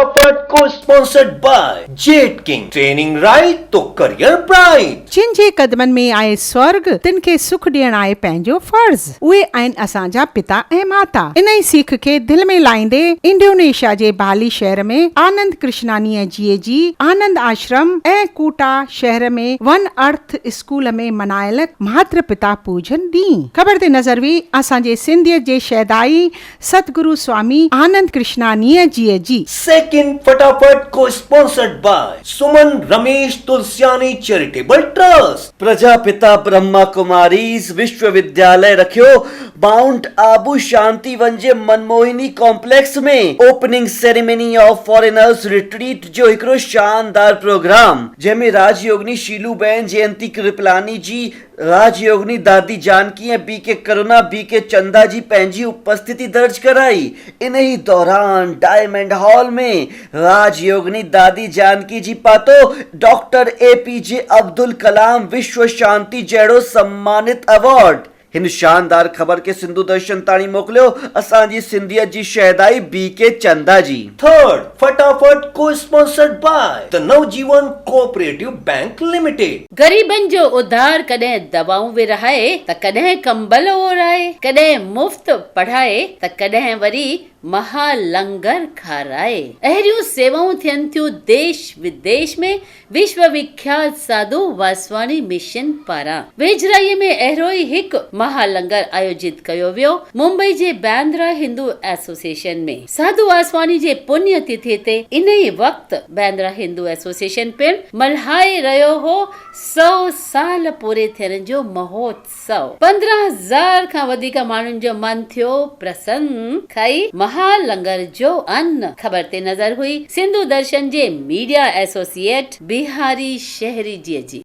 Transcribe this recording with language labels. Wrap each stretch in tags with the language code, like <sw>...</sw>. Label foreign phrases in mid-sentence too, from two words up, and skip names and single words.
<en>फटाफट को sponsored by Jet King. training right to career bright.</en> <sd>जिन जे कदमनि में आहे स्वर्ग तिन खे सुख ॾियण आहे पंहिंजो फर्ज़। उहे आहिनि असांजा पिता ऐं माता। इन ई सीख खे दिलि में लाहींदे इंडोनेशिया जे बाली शहर में आनंद कृष्णानीअ जी आनंद आश्रम ऐं कूटा शहर में वन अर्थ स्कूल में मनायल मातृ पिता पूजन ॾींहुं। ख़बर ते नज़र हुई असांजे सिंधियत जे शहदाई सतगुरु स्वामी आनंद कृष्णानीअ जी।</sd> <en>सेकंड फटाफट को sponsored by Suman Ramesh Tulsiani Charitable Trust.</en> <sd>प्रजापिता ब्रह्मा कुमारीज विश्वविद्यालय रखियो माउंट आबू शांति वन जे मनमोहिनी कॉम्प्लेक्स में</sd> <en>opening ceremony of foreigners retreat</en> <sd>जो हिकिड़ो शानदार प्रोग्राम जंहिंमें राजयोगिनी शीलूबेन जयंती कृपलानी जी, राजयोगिनी दादी जानकी ऐं बी के करुणा, बी के चंदा जी पंहिंजी उपस्थिति दर्ज कराई। इन ही दौरान डायमंड हॉल में राजयोगिनी दादी जानकी जी पातो डॉक्टर APJ अब्दुल कलाम विश्व शांति जहिड़ो सम्मानित अवार्ड। हिन शानदार ख़बर के सिंधु दर्शन ताणी मोकिलियो असांजी सिंधियत जी शहदाई BK चंदा जी।</sd> <en>थर्ड फटाफट को sponsored by The Navjivan Cooperative Bank Limited.</en> <sd>गरीबन जो उधार कॾहिं दवाऊं विरहाए त कॾहिं कंबल ओराए, कॾहिं मुफ्त पढ़ाए त कॾहिं वरी महालंगर खाराए। अहिड़ियूं सेवाऊं थियनि थियूं देश विदेश में विश्व विख्यात साधु वासवाणी मिशन पारां। वेझराईअ में अहिड़ो ई हिकु महालंगर आयोजित कयो वियो मुंबई जे बांद्रा हिंदू एसोसिएशन में। साधु वासवाणी जे पुण्य तिथि ते इन ई वक्त बांद्रा हिंदू एसोसिएशन पिणु मल्हाए रहियो हो 100 साल पूरे थियण जो महोत्सव। 15,000 खां वधीक माण्हुनि जो मन थियो प्रसन्न, खाई महालंगर जो अन्न। ख़बर ते नज़र हुई सिंधु दर्शन जे मीडिया एसोसिएट बिहारी शहरी जी।</sd>